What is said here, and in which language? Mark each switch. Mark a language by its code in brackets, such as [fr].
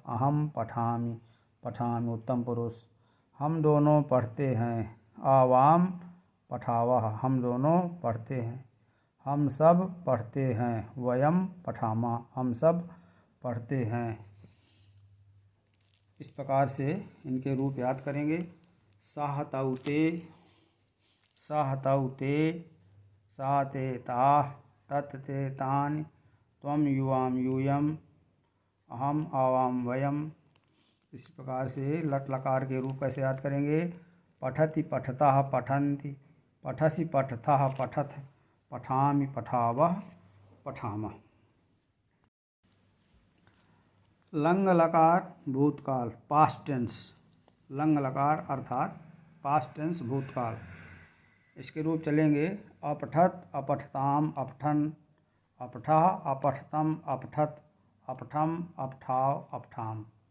[sa] अहम पठामि, [hi] पठामि उत्तम पुरुष। हम दोनों पढ़ते हैं। [sa] आवाम पठावः, [hi] हम दोनों पढ़ते हैं। हम सब पढ़ते हैं। [sa] वयम पठामः, [hi] हम सब पढ़ते हैं। इस प्रकार से इनके रूप याद करेंगे। [sa] साहतौ ते, साहतौ ते, सा ते ताः, तत् ते तानि, त्वं युवां यूयम्, अहम आवाम वयम। [hi] इस प्रकार से लट लकार के रूप कैसे याद करेंगे। [sa] पठति पठतः पठन्ति, पठसि पठथः पठथ, पठामि पठावः पठामः। [hi] लंग लकार भूतकाल पास्ट टेंस। लंग लकार अर्थात पास्ट टेंस भूतकाल। इसके रूप चलेंगे। [sa] अपठत अपठताम अपठन, अपठः अपठतम अपठत, अपठम अपठाव अपठाम।